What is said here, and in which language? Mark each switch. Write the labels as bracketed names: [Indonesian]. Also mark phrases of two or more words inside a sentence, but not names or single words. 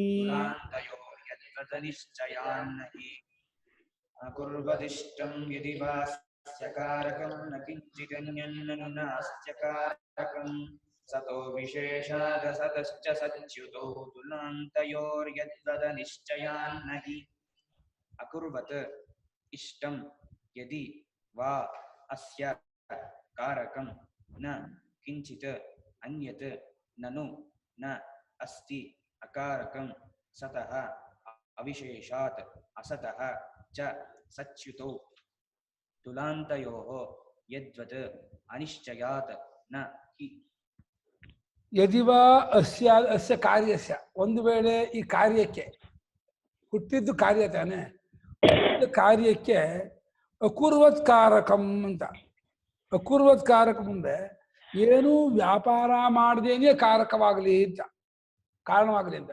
[Sanskrit] ಅಕುರ್ವದಿಷ್ಟಂ ಯದಿ ವಾಸ್ಯಕಾರಕಂ ನ ಕಿಂಚಿದನ್ಯನ್ನನು ನಾಸ್ತ್ಯಕಾರಕಂ ಸತೋ ವಿಶೇಷಾದಸತಶ್ಚ ಸಚ್ಯುತೌ ತುಲಾಂತಯೋರ್ಯದ್ವದನಿಶ್ಚಯಾನ್ನಹಿ. ಅಕುರ್ವತ್ ಇಷ್ಟಂ ಯದಿ ವಾ ಅಸ್ಯ ಕಾರಕಂ ನ ಕಿಂಚಿತ್ ಅನ್ಯತ್ ನನು ನ ಅಸ್ತಿ ಅಕಾರಕಂ ಸತಃ ಅವಿಶೇಷಾತ್ ಅಸತಃ ಚ ಸಚ್ಯುತೌ ತುಲಾಂತಯೋಃ ಯದ್ವತ್ ಅನಿಶ್ಚಯಾತ್ ನ ಹಿ. ಯದಿವಾ ಅಸ್ಯ ಅಸ್ಯ ಕಾರ್ಯಸ್ಯ, [Kannada] ಒಂದು ವೇಳೆ ಈ ಕಾರ್ಯಕ್ಕೆ ಹುಟ್ಟಿದ್ದು ಕಾರ್ಯ ತಾನೆ, ಕಾರ್ಯಕ್ಕೆ ಅಕುರ್ವತ್ಕಾರಕಂ ಅಂತ. ಅಕುರ್ವತ್ಕಾರಕಂ ಅಂದ್ರೆ ಏನು ವ್ಯಾಪಾರ ಮಾಡದೇನೆ ಕಾರಕವಾಗಲಿ ಅಂತ, ಕಾರಣವಾಗಲಿ ಅಂತ.